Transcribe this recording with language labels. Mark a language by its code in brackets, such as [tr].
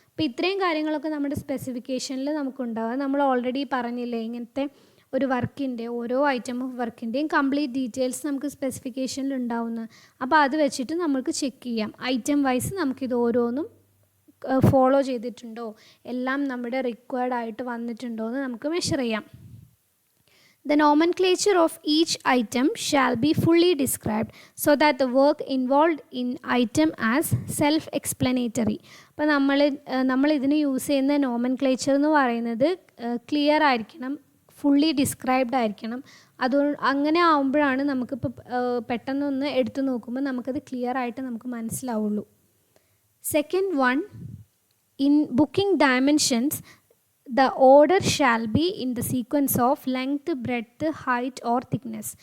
[ml] അപ്പോൾ ഇത്രയും കാര്യങ്ങളൊക്കെ നമ്മുടെ സ്പെസിഫിക്കേഷനിൽ നമുക്കുണ്ടാവുക. നമ്മൾ ഓൾറെഡി പറഞ്ഞില്ലേ ഇങ്ങനത്തെ ഒരു വർക്കിൻ്റെ ഓരോ ഐറ്റം ഓഫ് വർക്കിൻ്റെയും കംപ്ലീറ്റ് ഡീറ്റെയിൽസ് നമുക്ക് സ്പെസിഫിക്കേഷനിൽ ഉണ്ടാവുന്നത്. അപ്പോൾ അത് വെച്ചിട്ട് നമുക്ക് ചെക്ക് ചെയ്യാം ഐറ്റം വൈസ് നമുക്കിത് ഓരോന്നും ഫോളോ ചെയ്തിട്ടുണ്ടോ, എല്ലാം നമ്മുടെ റിക്വയർഡ് ആയിട്ട് വന്നിട്ടുണ്ടോ എന്ന് നമുക്ക് മെഷർ ചെയ്യാം. [en] The nomenclature of each item shall be fully described so that the work involved in item as self-explanatory. [ml] അപ്പോൾ നമ്മൾ ഇതിന് യൂസ് ചെയ്യുന്ന നോമൻക്ലേച്ചർ എന്ന് പറയുന്നത് ക്ലിയർ ആയിരിക്കണം, ഫുള്ളി ഡിസ്ക്രൈബ്ഡ് ആയിരിക്കണം. അങ്ങനെ ആകുമ്പോഴാണ് നമുക്കിപ്പോൾ പെട്ടെന്നൊന്ന് എടുത്തു നോക്കുമ്പോൾ നമുക്കത് ക്ലിയർ ആയിട്ട് നമുക്ക് മനസ്സിലാവുള്ളൂ. [en] Second one, in booking dimensions the order shall be in the sequence of length, breadth, height or thickness.